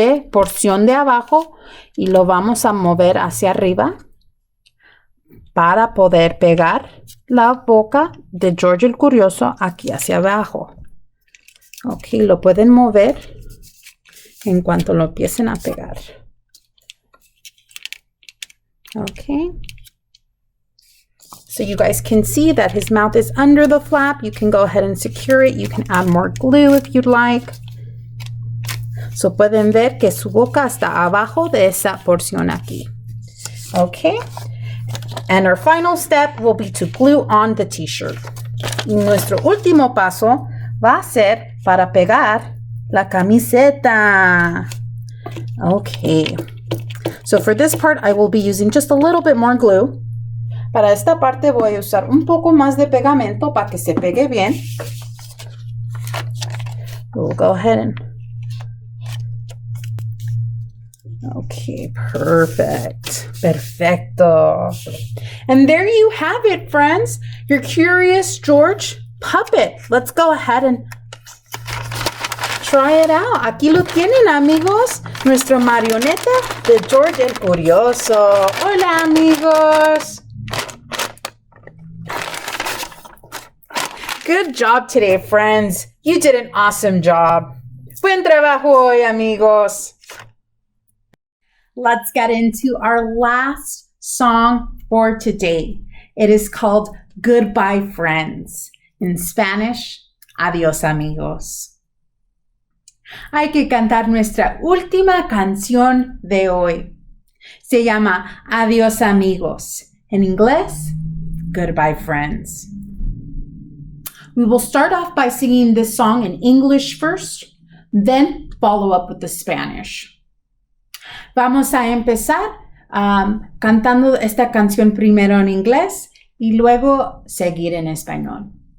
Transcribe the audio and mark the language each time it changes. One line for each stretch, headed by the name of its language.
Spanish: porción de abajo y lo vamos a mover hacia arriba para poder pegar la boca de Jorge el Curioso aquí hacia abajo. Ok, lo pueden mover en cuanto lo empiecen a pegar. Okay.
English: So you guys can see that his mouth is under the flap. You can go ahead and secure it. You can add more glue if you'd like.
Spanish: So pueden ver que su boca está abajo de esa porción aquí. Okay.
English: And our final step will be to glue on the t-shirt.
Spanish: Y nuestro último paso va a ser para pegar la camiseta. Okay.
English: So for this part, I will be using just a little bit more glue.
Spanish: Para esta parte voy a usar un poco más de pegamento para que se pegue bien.
English: We'll go ahead and... Okay, perfect.
Spanish: Perfecto.
English: And there you have it, friends. Your Curious George puppet. Let's go ahead and try it out.
Spanish: Aquí lo tienen, amigos. Nuestra marioneta de Jorge el Curioso. Hola, amigos.
English: Good job today, friends. You did an awesome job.
Spanish: Buen trabajo hoy, amigos.
English: Let's get into our last song for today. It is called Goodbye, Friends. In Spanish, Adios Amigos.
Spanish: Hay que cantar nuestra última canción de hoy. Se llama Adios Amigos. En inglés, Goodbye, Friends.
English: We will start off by singing this song in English first, then follow up with the Spanish.
Spanish: Vamos a empezar cantando esta canción primero en inglés y luego seguir en español.